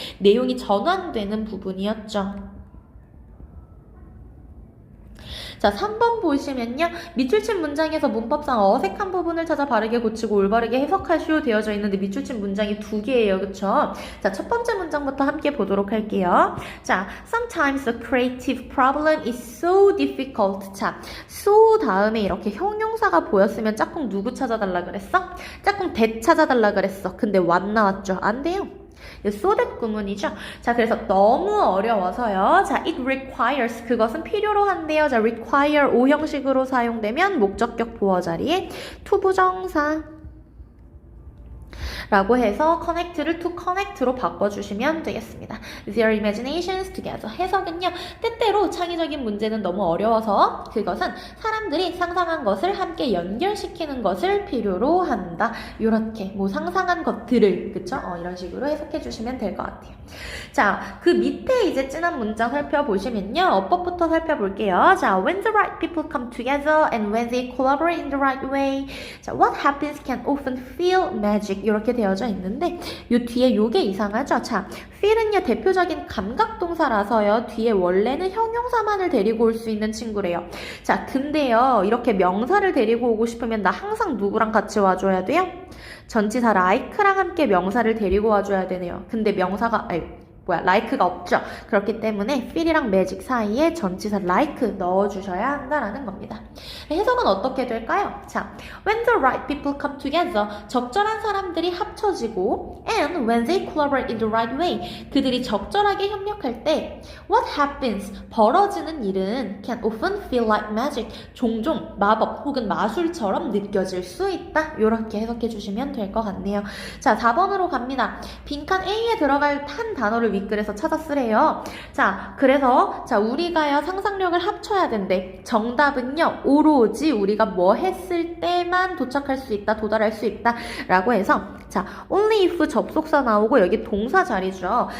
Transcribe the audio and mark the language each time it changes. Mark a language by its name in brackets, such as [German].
[Korean] 내용이 전환되는 부분이었죠. 자, 3번 보시면요. 밑줄 친 문장에서 문법상 어색한 부분을 찾아 바르게 고치고 올바르게 해석하시오 되어져 있는데 밑줄 친 문장이 두 개예요. 그쵸? 자, 첫 번째 문장부터 함께 보도록 할게요. [English] 자, sometimes the creative problem is so difficult. [Korean] 자, so 다음에 이렇게 형용사가 보였으면 짝꿍 누구 찾아달라 그랬어? 짝꿍 that 찾아달라 그랬어. 근데 what 나왔죠? 안 돼요. so that 구문이죠. 자, 그래서 너무 어려워서요. 자, [English] it requires [Korean] 그것은 필요로 한대요. 자, require O 형식으로 사용되면 목적격 보어 자리에 to 부정사 라고 해서 connect를 to connect로 바꿔주시면 되겠습니다. [English] Their imaginations together. [Korean] 해석은요, 때때로 창의적인 문제는 너무 어려워서 그것은 사람들이 상상한 것을 함께 연결시키는 것을 필요로 한다. 요렇게 뭐 상상한 것들을, 그쵸? 이런 식으로 해석해 주시면 될 것 같아요. 자, 그 밑에 이제 진한 문장 살펴보시면요, 어법부터 살펴볼게요. [English] 자, when the right people come together and when they collaborate in the right way. 자, what happens can often feel magic. [Korean] 이렇게 되어져 있는데 요 뒤에 요게 이상하죠. 자, feel은요 대표적인 감각동사라서요 뒤에 원래는 형용사만을 데리고 올 수 있는 친구래요. 자, 근데요 이렇게 명사를 데리고 오고 싶으면 나 항상 누구랑 같이 와줘야 돼요? 전치사 like랑 함께 명사를 데리고 와줘야 되네요. 근데 명사가 like가 없죠. 그렇기 때문에 feel이랑 magic 사이에 전치사 like 넣어주셔야 한다라는 겁니다. 해석은 어떻게 될까요? [English] 자, when the right people come together, [Korean] 적절한 사람들이 합쳐지고 [English] and when they collaborate in the right way, [Korean] 그들이 적절하게 협력할 때 [English] what happens, [Korean] 벌어지는 일은 [English] can often feel like magic, [Korean] 종종 마법 혹은 마술처럼 느껴질 수 있다. 이렇게 해석해 주시면 될 것 같네요. 자, 4번으로 갑니다. 빈칸 A에 들어갈 한 단어를 윗글에서 찾아 쓰래요. 자, 그래서 자, 우리가요 상상력을 합쳐야 된대. 정답은요 오로지 우리가 뭐 했을 때만 도착할 수 있다, 도달할 수 있다 라고 해서 자, only if 접속사 나오고 여기 동사 자리죠.